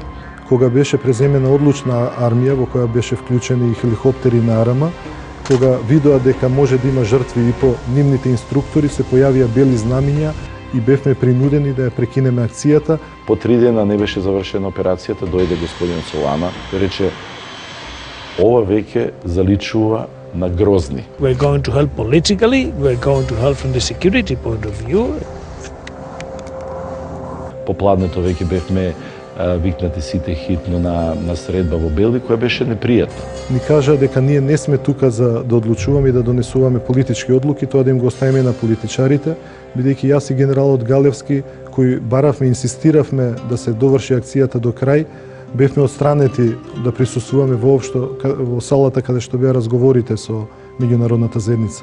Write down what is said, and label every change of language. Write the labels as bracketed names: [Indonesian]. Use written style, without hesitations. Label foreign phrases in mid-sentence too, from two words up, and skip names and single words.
[Macedonian] Кога беше преземена одлучна армија во која беше вклучени и хеликоптери на АРМА, кога видоа дека може да има жртви и по нивните инструктори, се појавија бели знамиња и бевме принудени да ја прекинеме акцијата. По 3 дена не беше завршена операцијата, дојде господин Солана и рече: ова веќе заличува на грозни. [English] We're going to help politically, we're going to help from the security point of view. [Macedonian] Попладнето веќе бевме викнати сите хитно на средба во Белви, која беше непријатна. Ни кажа дека ние не сме тука за да одлучуваме и да донесуваме политички одлуки, тоа да им го оставиме на политичарите, бидејќи јас и генералот Галевски, кои баравме, инсистиравме да се доврши акцијата до крај, бевме отстранети да присуствуваме воопшто во салата каде што беа разговорите со меѓународната заедница.